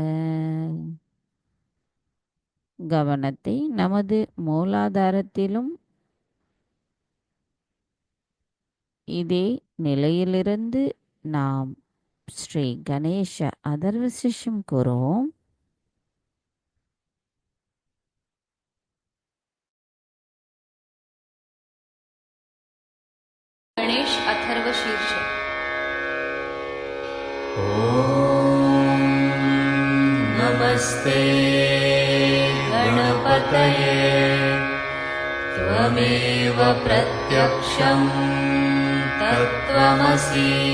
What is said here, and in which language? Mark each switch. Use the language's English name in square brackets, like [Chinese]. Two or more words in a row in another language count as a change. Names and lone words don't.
[Tamil] கவனத்தை நமது மூலாதாரத்திலும் இதே நிலையிலிருந்து நாம் ஸ்ரீ கணேச அதர்வசிஷம் கூறுவோம். गणेश अथर्व शीर्ष। [Sanskrit] ओम नमस्ते गणपतये त्वमेव प्रत्यक्षं तत्त्वमसि